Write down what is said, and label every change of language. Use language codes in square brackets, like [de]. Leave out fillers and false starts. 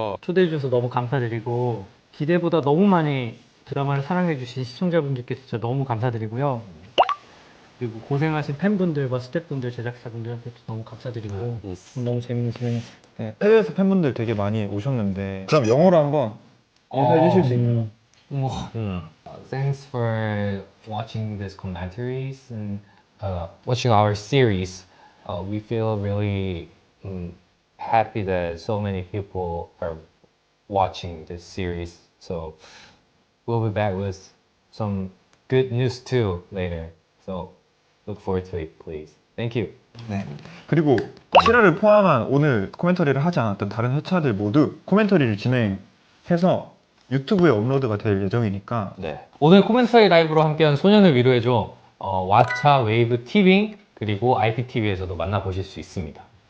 [ko] 초대해 주셔서 너무 감사드리고 기대보다 너무 많이 드라마를 사랑해 주신 시청자분들께 진짜 너무 감사드리고요. 그리고 고생하신 팬분들과 스태프분들, 제작사분들한테도 너무 감사드리고 너무 재밌는 시간이었어요. 네, 해외에서 팬분들 되게 많이 오셨는데 그럼 영어로 한번 인사해 주실 수 있나요? [en] Thanks for watching this commentaries and watching our series. We feel really happy that so many people are watching this series. So we'll be back with some good news too later. So look forward to it, please. Thank you. [ko] 네. 그리고 7화를 포함한 오늘 코멘터리를 하지 않았던 다른 회차들 모두 코멘터리를 진행해서 유튜브에 업로드가 될 예정이니까 오늘 코멘터리 라이브로 함께한 소년을 위로해줘 왓챠 웨이브 TV 그리고 IPTV에서도 만나보실 수 있습니다.